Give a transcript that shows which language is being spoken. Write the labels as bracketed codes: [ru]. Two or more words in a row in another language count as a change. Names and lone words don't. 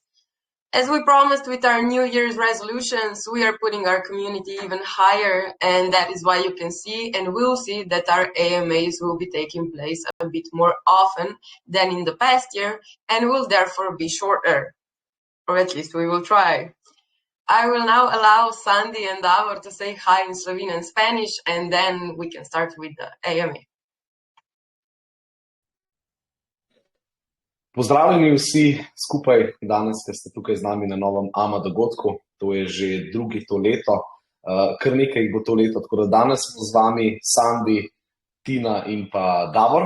[en] As we promised with our New Year's resolutions, we are putting our community even higher, and that is why you can see and will see that our AMAs will be taking place a bit more often than in the past year and will therefore be shorter, or at least we will try. I will now allow Sandy and Davor to say hi in Slovene and Spanish, and then we can start with the AMA. [sl] Pozdravljeni vsi skupaj danes, ki ste tukaj z nami na novem AMA dogodku. To je že drugi to leto, kar nekaj jih bo to leto, tako da danes smo z vami Sandy, Tina in pa Davor.